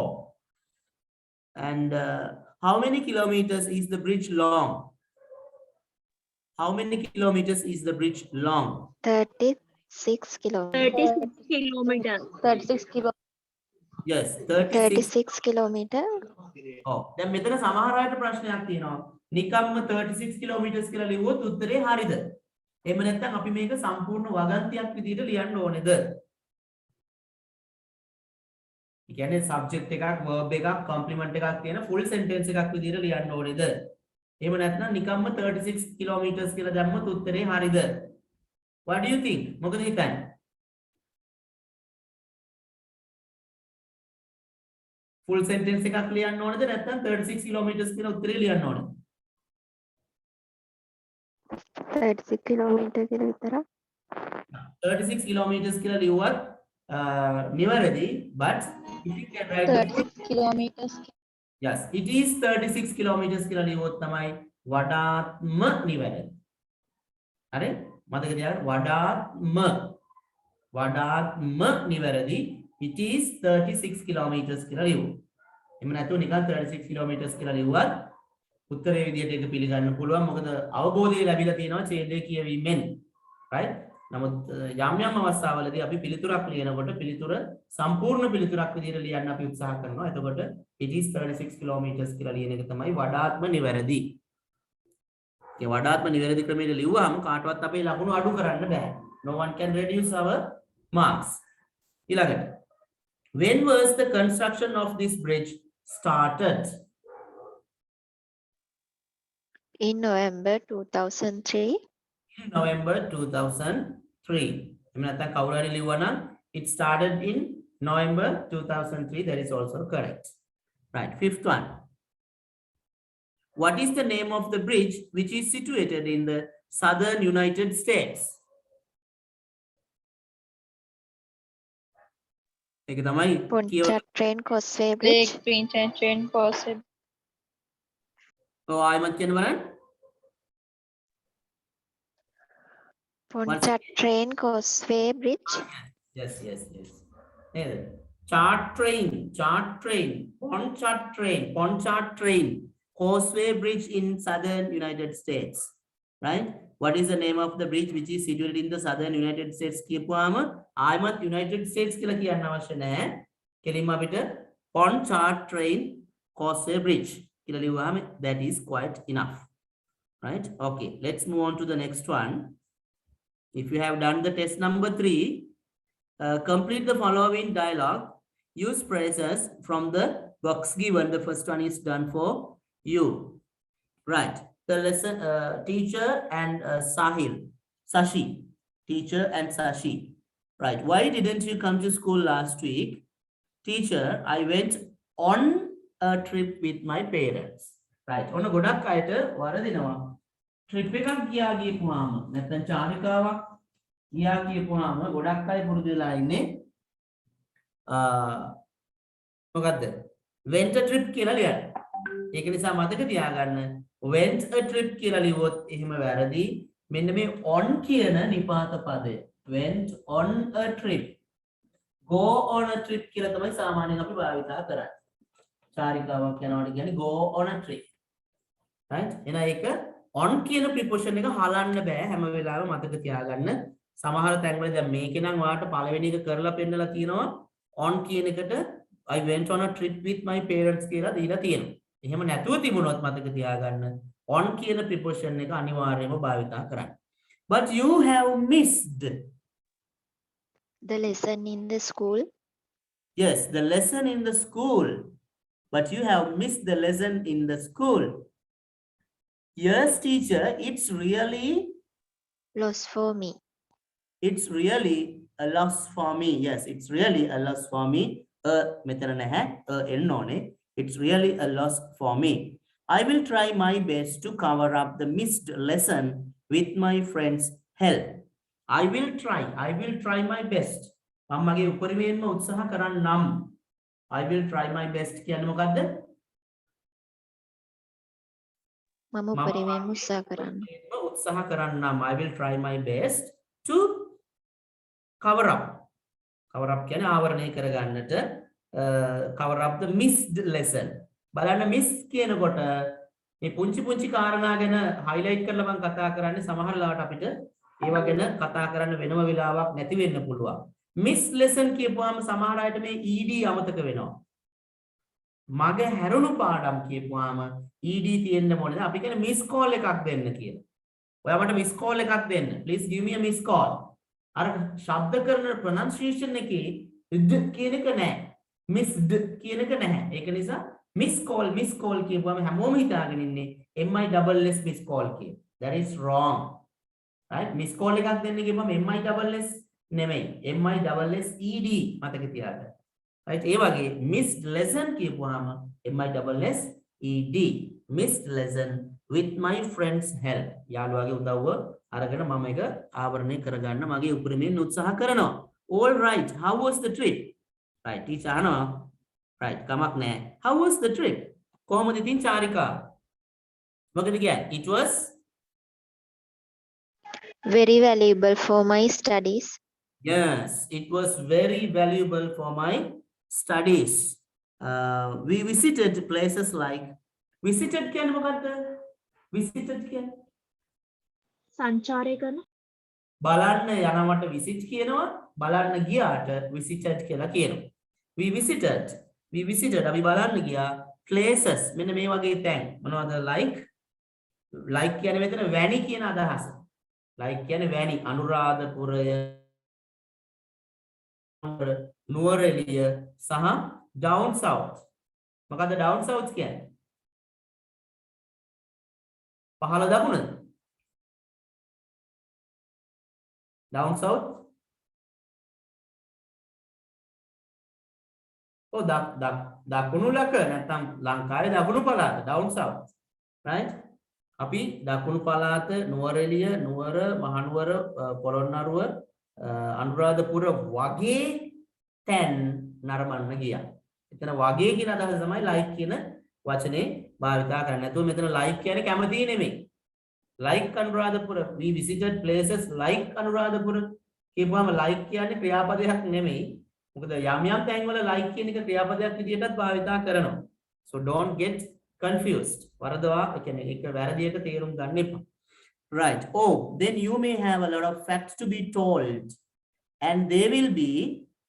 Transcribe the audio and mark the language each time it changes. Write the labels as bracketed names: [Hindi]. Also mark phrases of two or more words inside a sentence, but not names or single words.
[English] And how many kilometers is the bridge long? How many kilometers is the bridge long? 36 kilometers. 36 kilometers. 36 kilo. Yes, 36. 36 kilometers. [Sinhala] Oh, දැන් මෙතන සමහර අයට ප්‍රශ්නයක් තියෙනවා. නිකම්ම 36 kilometers කියලා ලිව්වොත් උත්තරේ හරිද? එහෙම නැත්නම් අපි මේක සම්පූර්ණ වගන්තියක් විදිහට ලියන්න ඕනේද? ඒ කියන්නේ subject එකක්, verb එකක්, complement එකක් තියෙන [English] full sentence [Sinhala] එකක් විදිහට ලියන්න ඕනේද? එහෙම නැත්නම් නිකම්ම 36 kilometers කියලා දැම්මොත් උත්තරේ හරිද? [English] What do you think? [Sinhala] මොකද හිතන්නේ? [English] full sentence [Sinhala] එකක් ලියන්න ඕනේද නැත්නම් 36 kilometers කියලා උත්තරේ ලියන්න ඕනේද? 36 kilometers කියලා විතරක්. 36 kilometers කියලා ලියුවත් නිවැරදි, [English] but if you can write 36 kilometers. yes, it is 36 kilometers [Sinhala] කියලා ලියුවොත් තමයි වඩාත්ම නිවැරදි. හරි? මතක තියාගන්න, වඩාත්ම නිවැරදි. [English] It is 36 kilometers [Sinhala] කියලා ලියුවා. එහෙම නැතුව නිකන් 36 kilometers කියලා ලියුවත් උත්තරේ විදියට ඒක පිළිගන්න පුළුවන්. මොකද අවබෝධය ලැබිලා තියෙනවා ඡේදයේ කියවීමෙන්. [English] right? [Sinhala] නමුත් යම් යම් අවස්ථාවලදී අපි පිළිතුරක් ලියනකොට පිළිතුර සම්පූර්ණ පිළිතුරක් විදියට ලියන්න අපි උත්සාහ කරනවා. එතකොට [English] it is 36 kilometers [Sinhala] කියලා ලියන එක තමයි වඩාත්ම නිවැරදි. ඒ වඩාත්ම නිවැරදි ක්‍රමයට ලිව්වහම කාටවත් අපේ ලකුණු අඩු කරන්න බෑ. [English] No one can reduce our marks. ඊළඟට, when was the construction of this bridge started? In November 2003. In November 2003. [Sinhala] එහෙම නැත්නම් කවුරු හරි ලිව්වා නම් [English] it started in November 2003. That is also correct. Right. Fifth one. What is the name of the bridge which is situated in the southern United States? [Sinhala] ඒක තමයි [English] Pontchartrain Causeway Bridge. Train Causeway. [Sinhala] ඔව් ආයෙමත් කියන්න බලන්න. [English] Pontchartrain Causeway Bridge. Yes. නේද? Pontchartrain, Causeway Bridge in southern United States. Right? what is the name of the bridge which is situated in the southern United States [Sinhala] කියපුවාම ආයමත් United States කියලා කියන්න අවශ්‍ය නැහැ. කෙලින්ම අපිට Pontchartrain Causeway Bridge කියලා ලියුවාම [English] that is quite enough. Right? Okay, let's move on to the next one. If you have done the test number 3, complete the following dialogue. Use phrases from the box given. The first one is done for you. Right. The lesson teacher and Sashi. Teacher and Sashi. Right. Why didn't you come to school last week? Teacher, I went on a trip with my parents. Right. [Sinhala] ඔන්න ගොඩක් අයට වැරදෙනවා. Trip එකක් ගියා ගියපුවාම නැත්නම් චාරිකාවක් ගියා කියපුවාම ගොඩක් අය පුරුදු වෙලා ඉන්නේ මොකද්ද [English] went a trip [Sinhala] කියලා ලියන්න. ඒක නිසා මතක තියාගන්න [English] went a trip [Sinhala] කියලා ලියුවොත් එහෙම වැරදි. මෙන්න මේ on කියන නිපාත පදය [English] went on a trip. go on a trip [Sinhala] කියලා තමයි සාමාන්‍යයෙන් අපි භාවිතා කරන්නේ. චාරිකාවක් යනවාට කියන්නේ [English] go on a trip. right? [Sinhala] එහෙනම් ඒක on කියන preposition එක හලන්න බෑ හැම වෙලාවෙම මතක තියාගන්න. සමහර තැන්වල දැන් මේකේ නම් ඔයාලට පළවෙනි එක කරලා පෙන්නලා තියෙනවා on කියන එකට [English] I went on a trip with my parents [Sinhala] කියලා දීලා තියෙනවා. එහෙම නැතුව තිබුණොත් මතක තියාගන්න on කියන preposition එක අනිවාර්යයෙන්ම භාවිතා කරන්න. [English] But you have missed The lesson in the school. yes the lesson in the school. But you have missed the lesson in the school. Yes, teacher, it's really Loss for me. it's really a loss for me. Yes, it's really a loss for me. [Sinhala] මෙතන නැහැ එන්නෝනේ. [English] It's really a loss for me. I will try my best to cover up the missed lesson with my friends' help. I will try my best. [Sinhala] මම මගේ උපරිමයෙන්ම උත්සාහ කරන්නම්. [English] I will try my best [Sinhala] කියන්නේ මොකද්ද? මම උපරිමයෙන් උත්සාහ කරන්න. උත්සාහ කරන්නම්. [English] I will try my best to cover up [Sinhala] කියන්නේ ආවරණය කරගන්නට [English] cover up the missed lesson. [Sinhala] බලන්න miss කියනකොට මේ පුංචි කාරණා ගැන highlight කරලා මම කතා කරන්නේ සමහර ලාවට අපිට ඒවා ගැන කතා කරන්න වෙනම වෙලාවක් නැති වෙන්න පුළුවන්. [English] miss lesson [Sinhala] කියපුවාම සමහර අයට මේ ed අමතක වෙනවා. මග හැරුණු පාඩම් කියපුවාම ed තියෙන්න ඕනේ. අපි කියන්නේ [English] miss call [Sinhala] එකක් දෙන්න කියලා. ඔයා මට [English] miss call [Sinhala] එකක් දෙන්න. [English] Please give me a miss call. [Sinhala] අර ශබ්ද කරන pronunciation එකේ ද කියන එක නැහැ. missed කියන එක නැහැ. ඒක නිසා [English] miss call [Sinhala] කියපුවාම හැමෝම හිතාගෙන ඉන්නේ [English] MISS miss call [Sinhala] කියන. [English] That is wrong. Right? miss call [Sinhala] එකක් දෙන්න කියපුවාම [English] MISS නෙමෙයි. [Sinhala] MISSED මතක තියාගන්න. Right? ඒ වගේ [English] missed lesson [Sinhala] කියපුවාම MISSED. [English] missed lesson with my friends help. [Sinhala] යාළුවාගේ උදව්ව අරගෙන මම එක ආවරණය කරගන්න මගේ උපරිමයෙන් උත්සාහ කරනවා. [English] All right, how was the trip? Right, teacher [Sinhala] අහනවා. Right, කමක් නැහැ. [English] How was the trip? [Sinhala] කොහොමද ඉතින් චාරිකා? මොකද කියන්නේ? [English] It was Very valuable for my studies. yes, it was very valuable for my studies. We visited places like visited [Sinhala] කියන්නේ මොකද්ද? visited කියන්නේ සංචාරය කරන බලන්න යනවට visit කියනවා බලන්න ගියාට visited කියලා කියනවා. [English] we visited [Sinhala] අපි බලන්න ගියා places මෙන්න මේ වගේ තැන් මොනවද like කියන්නේ මෙතන වැනි කියන අදහස. like කියන්නේ වැනි අනුරාධපුරය නුවරඑළිය සහ [English] down south. [Sinhala] මොකද්ද [English] down south [Sinhala] කියන්නේ? පහළ දකුණද? [English] down south [Sinhala] දකුණු ලක නැත්නම් ලංකාවේ දකුණු පළාත [English] down south. [Sinhala] right? අපි දකුණු පළාත නුවරඑළිය නුවර මහනුවර පොළොන්නරුව අනුරාධපුර වගේ තැන් නරඹන්න ගියා. එතන වගේ කියන අදහස තමයි like කියන වචනේ භාවිතා කරන්නේ. නැතුව මෙතන like කියන්නේ කැමති නෙමෙයි. [English] like Anuradhapura, we visited places like Anuradhapura. [Sinhala] කියපුවාම like කියන්නේ ක්‍රියාපදයක් නෙමෙයි. මොකද යම් තැන්වල like කියන එක ක්‍රියාපදයක් විදිහටත් භාවිතා කරනවා. [English] So don't get confused. [Sinhala] වරදවා කියන්නේ ඒක වැරදියට තේරුම් ගන්න එපා. [English] Right. Oh, then you may have a lot of facts to be told, and they will be